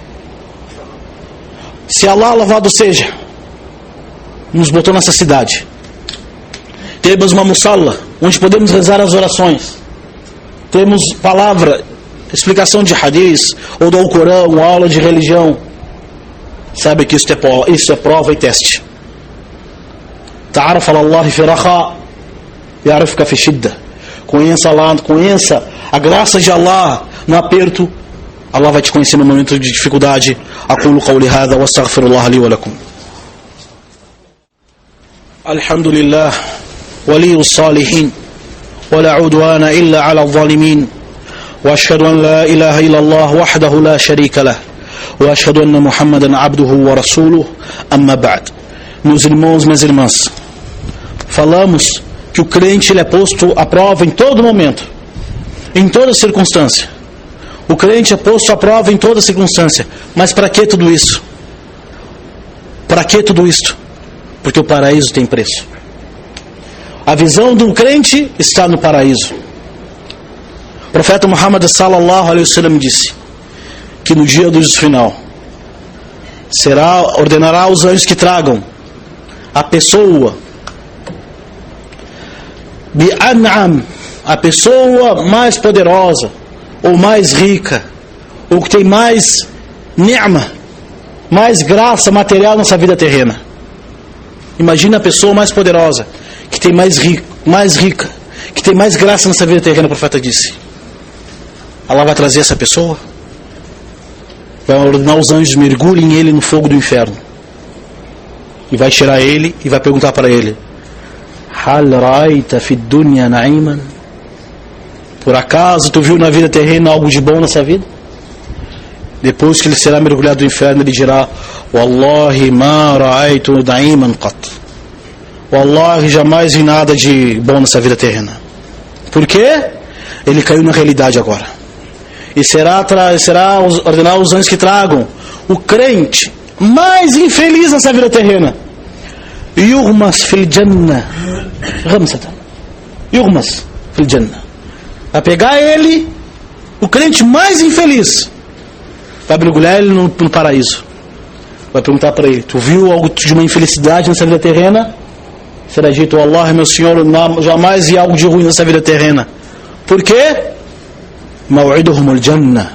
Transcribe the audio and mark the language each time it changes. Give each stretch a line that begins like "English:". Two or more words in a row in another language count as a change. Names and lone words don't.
Portuguese: Se Allah, louvado seja, nos botou nessa cidade, temos uma musalla onde podemos rezar as orações, temos palavra, explicação de hadith, ou do Alcorão, aula de religião. Sabe que isso é prova e teste.
Arabic: تعرف على الله في رخاء، يعرفك في شدة.
Portuguese: Conheça Allah, conheça a graça de Allah no aperto, Allah vai te conhecer no momento de dificuldade.
Arabic: أقول قولي هذا وأستغفر الله لي ولكم. الحمد لله، ولي الصالحين، ولا عدوان إلا على الظالمين، وأشهد أن لا إله إلا الله وحده لا شريك له، وأشهد أن محمدا عبده ورسوله، أما بعد.
Portuguese: Meus irmãos, minhas irmãs, falamos que o crente ele é posto à prova em todo momento, em toda circunstância. O crente é posto à prova em toda circunstância. Mas para que tudo isso? Para que tudo isto? Porque o paraíso tem preço. A visão do crente está no paraíso. O profeta Muhammad
Arabic: صلى الله عليه وسلم
Portuguese: disse que no dia do juízo final ordenará aos anjos que tragam a pessoa bi'an'am, a pessoa mais poderosa ou mais rica, ou que tem mais ni'ma, mais graça material nessa vida terrena. Imagina a pessoa mais poderosa, que tem mais rica, que tem mais graça nessa vida terrena. O profeta disse: Allah vai trazer essa pessoa, vai ordenar os anjos mergulhem ele no fogo do inferno, e vai tirar ele e vai perguntar para ele:
Arabic: هل رأيت في دنيا نعيما?
Portuguese: Por acaso tu viu na vida terrena algo de bom nessa vida? Depois que ele será mergulhado no inferno, ele dirá:
Arabic: والله ما رأيت نعيما قط.
Portuguese: Wallahi, jamais vi nada de bom nessa vida terrena. Por quê? Ele caiu na realidade agora. E será ordenar os anjos que tragam o crente mais infeliz nessa vida terrena.
Arabic: يغمس في الجنة. يغمس في الجنة.
Portuguese: Vai pegar ele, o crente mais infeliz, vai mergulhar ele no paraíso. Vai perguntar para ele: tu viu algo de uma infelicidade nessa vida terrena? Será dito: Allah, meu Senhor, jamais vi algo de ruim nessa vida terrena. Por quê?
Arabic: موعدهم الجنة.